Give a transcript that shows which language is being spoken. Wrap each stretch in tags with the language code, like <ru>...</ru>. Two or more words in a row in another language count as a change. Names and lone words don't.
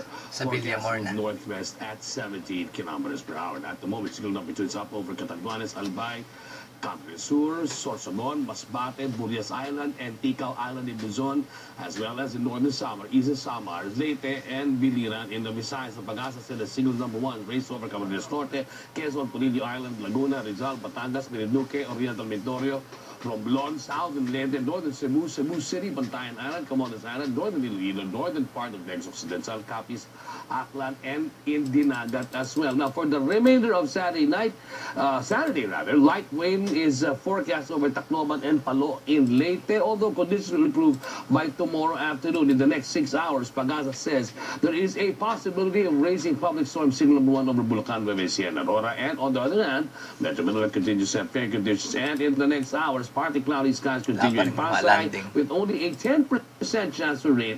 <en>Forecast northwest at 17 kilometers per hour. And at the moment, signal number 2 is up over Catanduanes, Albay, Campo Sur, Sorsogon, Masbate, Burias Island, and Tikal Island in Luzon, as well as in northern Samar, eastern Samar, Leyte, and Biliran in the Visayas. Sa Pag-asa sila, signal number 1, race over Camarines Norte, Quezon, Polillo Island, Laguna, Rizal, Batangas, Marinduque, Oriental Mindoro, Romblon, South and Leyte, northern Cebu, Cebu City, Bantayan Island, Camotes Island, northern Iloilo, northern part of Negros Occidental, Capiz, Aklan, and in Dinagat as well. Now, for the remainder of Saturday, light rain is forecast over Tacloban and Palo in Leyte, although conditions will improve by tomorrow afternoon. In the next 6 hours, Pag-asa says there is a possibility of raising public storm signal number 1 over Bulacan, Nueva Ecija, and Aurora, and on the other hand, Metro Manila continues to have fair conditions, and in the next hours, partly cloudy skies continue in Pasay with only a 10% chance for rain.</en>